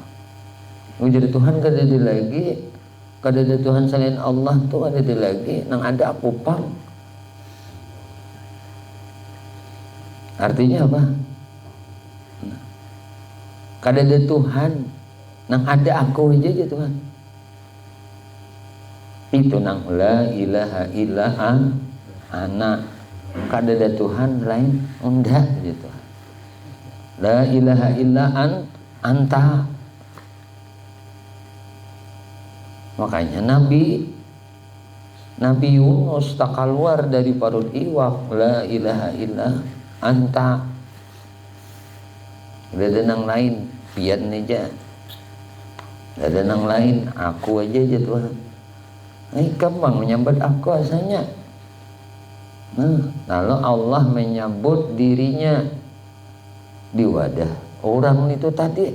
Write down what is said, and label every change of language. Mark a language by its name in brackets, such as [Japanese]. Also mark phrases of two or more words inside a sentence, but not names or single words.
[Banjar] Jadi Tuhan kada ada lagi, kada ada Tuhan selain Allah tuh ada lagi, nang ada aku pang. Artinya apa? Kada ada Tuhan, nang ada aku aja Tuhan. Itu nang [Arabic] لا إله إلا أنا. [Banjar] Kada ada Tuhan lain enggak gitu. [Arabic] لا إله إلا أنت. [Banjar] Makanya Nabi Yunus tak keluar dari parut iwak, [Arabic] لا إله إلا أنت. [Banjar] Ada nang lain pian aja, ada nang lain aku aja Tuhan. Gampang menyambut aku asalnya. Lalu Allah menyambut dirinya di wadah orang itu tadi.